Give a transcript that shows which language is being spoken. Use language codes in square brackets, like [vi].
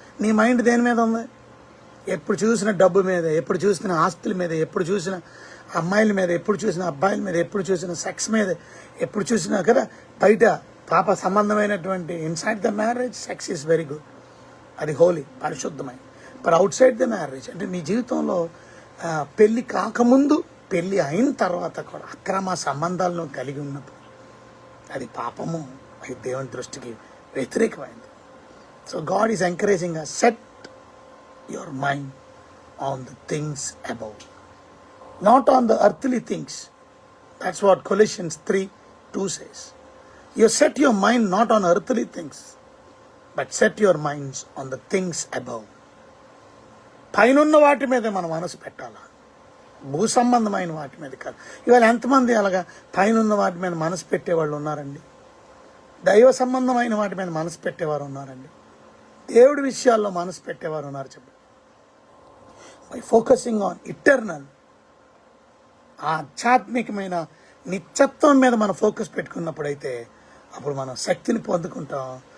[te] నీ మైండ్ దేని మీద ఉంది? ఎప్పుడు చూసిన డబ్బు మీద, ఎప్పుడు చూసిన ఆస్తుల మీద, ఎప్పుడు చూసిన అమ్మాయిల మీద, ఎప్పుడు చూసిన అబ్బాయిల మీద, ఎప్పుడు చూసిన సెక్స్ మీద, ఎప్పుడు చూసినా కదా బయట పాప సంబంధమైనటువంటి [en] inside the marriage sex is very good, [te] అది హోలీ, పరిశుద్ధమైన. [en] but outside the marriage [te] అంటే నీ జీవితంలో పెళ్ళి కాకముందు, పెళ్ళి అయిన తర్వాత కూడా అక్రమ సంబంధాలను కలిగి ఉన్నప్పుడు అది పాపము, అది దేవుని దృష్టికి వ్యతిరేకమైంది. [en] So God is encouraging us, set your mind on the things above, not on the earthly things. That's what Colossians 3:2 says. You set your mind not on earthly things, but set your minds on the things above. [te] పైనున్న వాటి మీద మన మనసు పెట్టాలా, భూ సంబంధమైన వాటి మీద కాదు. ఇవాళ ఎంతమంది అలాగా పైనున్న వాటి మీద మనసు పెట్టేవాళ్ళు ఉన్నారండి? దైవ సంబంధమైన వాటి మీద మనసు పెట్టేవారు ఉన్నారండి? దేవుడి విషయాల్లో మనసు పెట్టేవారు ఉన్నారు? చెప్పండి. [en] by focusing on eternal, [te] ఆధ్యాత్మికమైన నిత్యత్వం మీద మనం ఫోకస్ పెట్టుకున్నప్పుడైతే అప్పుడు మనం శక్తిని పొందుకుంటాం.